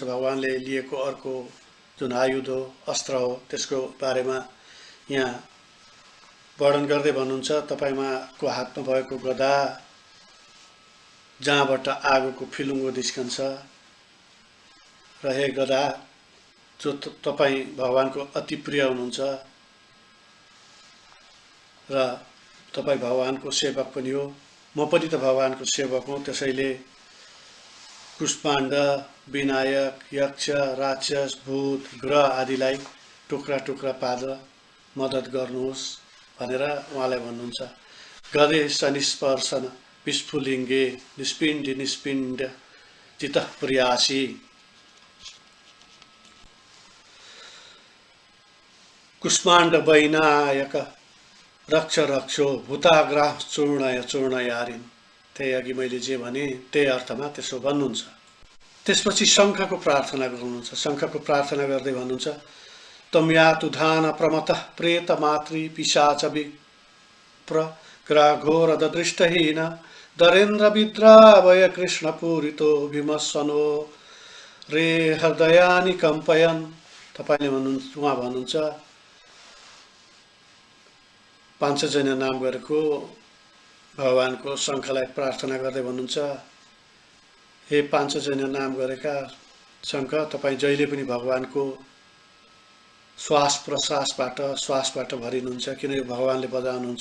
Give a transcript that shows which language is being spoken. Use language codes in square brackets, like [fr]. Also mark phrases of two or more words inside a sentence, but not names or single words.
[ne] भगवानले लिएको अर्को जुन आयुध हो, अस्त्र हो, त्यसको बारेमा यहाँ वर्णन गर्दै भन्नुहुन्छ तपाईको हातमा भएको गदा जहाँबाट आगोको फिलुङ्गो निस्कन्छ र हे गदा, जो तपाईँ भगवानको अति प्रिय हुनुहुन्छ र तपाईँ भगवानको सेवक पनि हो, म पनि त भगवानको सेवक हुँ। त्यसैले कुष्माण्ड, विनायक, यक्ष, राक्षस, भूत, ग्रह आदिलाई टुक्रा टुक्रा पारेर मद्दत गर्नुहोस् भनेर उहाँलाई भन्नुहुन्छ। [sa] गदे सनिस्पर्शन विस्फुलिङ्गे निस्पिण्ड निस्पिण्ड चितः प्रियासी। कुष्माण्ड वैनायक रक्ष रक्षो भूताग्राह चूर्णय चूर्णयारिन्। [ne] त्यही अघि मैले जे भने त्यही अर्थमा त्यसो भन्नुहुन्छ। त्यसपछि शङ्खको प्रार्थना गर्नुहुन्छ। शङ्खको प्रार्थना गर्दै भन्नुहुन्छ, [sa] तम यातु धान प्रमतः प्रेत मातृ पिशाच विप्र ग्राघोर दृष्टहीन दरेन्द्र विद्रावय कृष्ण पूरितो भीमस्वनो रे हृदयानि कम्पयन्। [ne] तपाईँले भन्नुहुन्छ, उहाँ भन्नुहुन्छ, पाञ्चजन्य नाम गरेको भगवानको शङ्खलाई प्रार्थना गर्दै भन्नुहुन्छ, हे पाञ्चजन्य नाम गरेका शङ्ख, तपाईँ जहिले पनि भगवानको श्वास प्रश्वासबाट भरिनुहुन्छ, किनकि भगवानले बजाउनुहुन्छ।